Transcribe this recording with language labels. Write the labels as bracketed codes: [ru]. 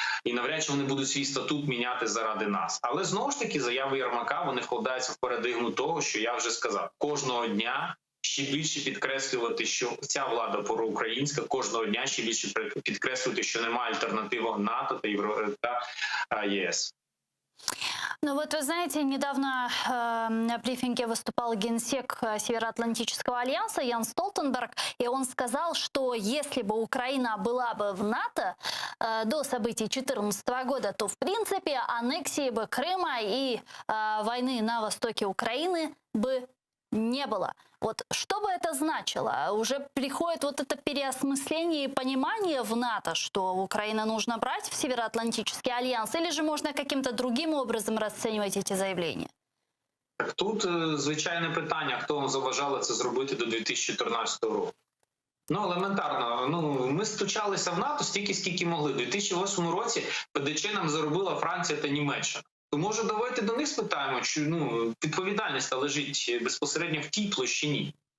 [uk] і навряд чи вони будуть свій статут міняти заради нас. Але знову ж таки заяви Єрмака, вони вкладаються в парадигму того, що я вже сказав, кожного дня ще більше підкреслювати, що ця влада проукраїнська, кожного дня ще більше підкреслювати, що немає альтернативи НАТО та ЄС. [ru] Ну вот вы знаете, недавно на брифинге выступал генсек Североатлантического альянса Ян Столтенберг, и он сказал, что если бы Украина была бы в НАТО до событий 2014 года, то в принципе аннексии бы Крыма и войны на востоке Украины бы не было. Вот что бы это значило? Уже приходит вот это переосмысление и понимание в НАТО, что Украину нужно брать в Североатлантический альянс, или же можно каким-то другим образом расценивать эти заявления? [uk] Так тут звичайне питання, хто вам заважало це зробити до 2014 року. Ну, елементарно, ми стучалися в НАТО стільки, скільки могли. У 2008 році ПДЧ нам заробила Франція та Німеччина. То, може, давайте до них спитаємо, чи відповідальність лежить безпосередньо в тій площині.